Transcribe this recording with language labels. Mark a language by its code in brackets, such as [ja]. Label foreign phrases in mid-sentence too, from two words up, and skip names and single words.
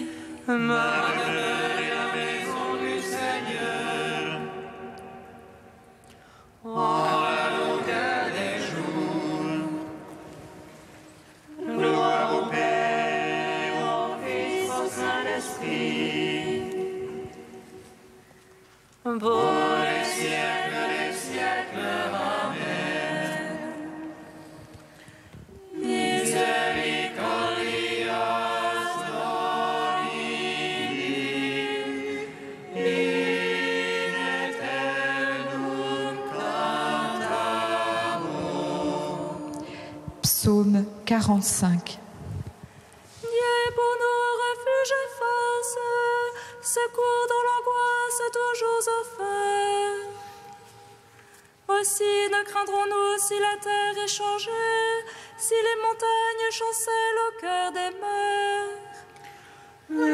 [fr] Ma demeure est la maison du Seigneur, en la longueur des jours. Gloire au Père, au Fils, au Saint-Esprit, pour les siècles des siècles. Amen. [la] Misericordias Domini, in aeternum cantamus. [fr] Psaume 45. Dieu est pour nous refuge et force, secours dans l'angoisse toujours offert. Aussi ne craindrons-nous si la terre est changée, si les montagnes chancellent au cœur des mers.